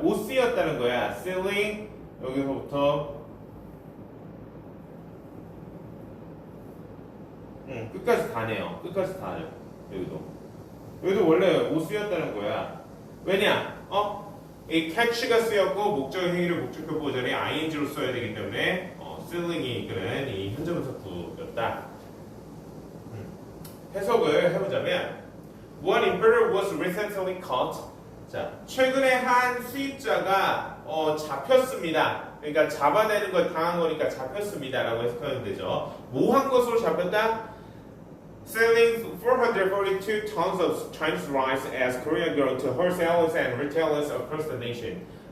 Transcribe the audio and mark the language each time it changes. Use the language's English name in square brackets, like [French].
[Korean] OC였다는 거야. selling 여기서부터 끝까지 다네요. 끝까지 다네요. 여기도 원래 OC였다는 거야. 왜냐? 이 catch가 쓰였고 목적의 행위를 목적격 보호 자리에 ing로 써야 되기 때문에 selling이 이끄는 이 현재분사구였다. 해석을 해보자면 [English] One importer was recently caught [Korean] 자, 최근에 한 수입자가 잡혔습니다. 그러니까 잡아내는 걸 당한 거니까 잡혔습니다라고 해석하면 되죠. 뭐 한 것으로 잡혔다? [English] Selling 442 tons of Chinese rice as Korea grew to wholesalers and retailers across the nation.